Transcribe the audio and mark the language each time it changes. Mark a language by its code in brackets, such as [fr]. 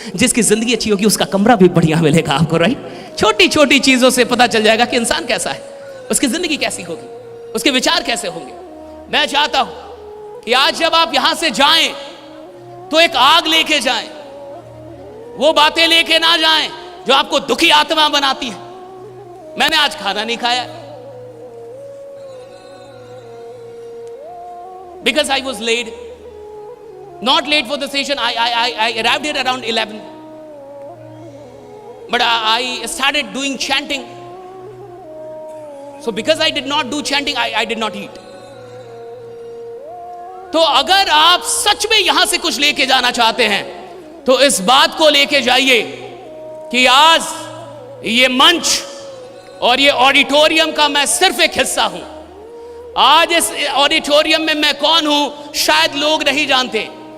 [hi] जिसकी जिंदगी अच्छी होगी उसका कमरा भी बढ़िया मिलेगा आपको। राइट, छोटी छोटी चीजों से पता चल जाएगा कि इंसान कैसा है, उसकी जिंदगी कैसी होगी, उसके विचार कैसे होंगे। मैं चाहता हूं कि आज जब आप यहां से जाएं तो एक आग लेके जाएं, वो बातें लेके ना जाएं जो आपको दुखी आत्मा बनाती है। मैंने आज खाना नहीं खाया [en] because I was late, not late for the session. I arrived here around 11, but I started doing chanting. So because I did not do chanting, I did not eat. [hi] तो अगर आप सच में यहां से कुछ लेके जाना चाहते हैं तो इस बात को लेके जाइए कि आज ये मंच और ये ऑडिटोरियम का मैं सिर्फ एक हिस्सा हूं। आज इस ऑडिटोरियम में मैं कौन हूं शायद लोग नहीं जानते।